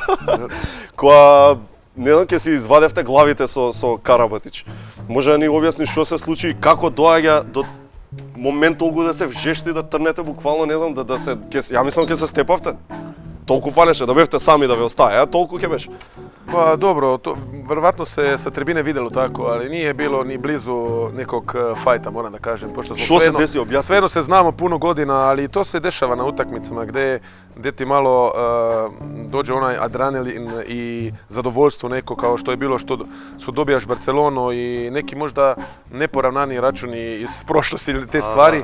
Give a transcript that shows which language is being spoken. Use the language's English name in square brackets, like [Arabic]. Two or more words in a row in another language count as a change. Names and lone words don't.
[Macedonian] Која не знам ќе си извадевте главите со Карабатич. Може да ни објасниш што се случи и како доаѓа до момент толку да се вжешти да трнете буквално, не знам, да се ја мислам ќе се степавте. Толку фалеше да бевте сами да ве остае, толку ќе беше. [Serbian] Pa dobro, verovatno se sa tribine videlo tako, ali nije bilo ni blizu nekog fajta, moram da kažem. Što se desi, objasni? Svejedno se znamo puno godina, ali to se dešava na utakmicama gdje ti malo dođe onaj adrenalin i zadovoljstvo neko kao što je bilo što dobijaš Barcelonu i neki možda neporavnani računi iz prošlosti ili te stvari.